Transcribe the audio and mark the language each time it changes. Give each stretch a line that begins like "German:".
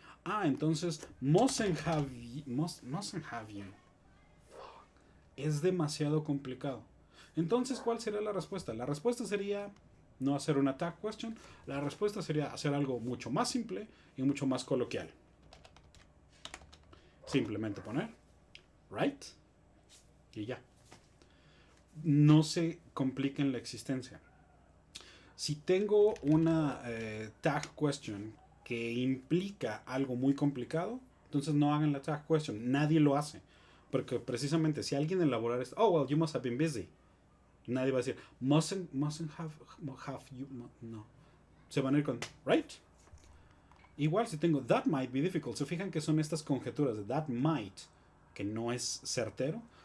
English: Ah, entonces, mustn't have you.
Spanish: Es demasiado complicado. Entonces, ¿cuál sería la respuesta? La respuesta sería no hacer una tag question. La respuesta sería hacer algo mucho más simple y mucho más coloquial. Simplemente poner right y ya. No se compliquen la existencia. Si tengo una tag question que implica algo muy complicado, entonces no hagan la tag question. Nadie lo hace. Porque precisamente si alguien elaborar esto,
English: oh, well, you must have been busy.
Spanish: Nadie va a decir,
English: mustn't have you.
Spanish: No. Se van a ir con, right? Igual si tengo,
English: that might be difficult.
Spanish: Se fijan que son estas conjeturas de that might, que no es certero.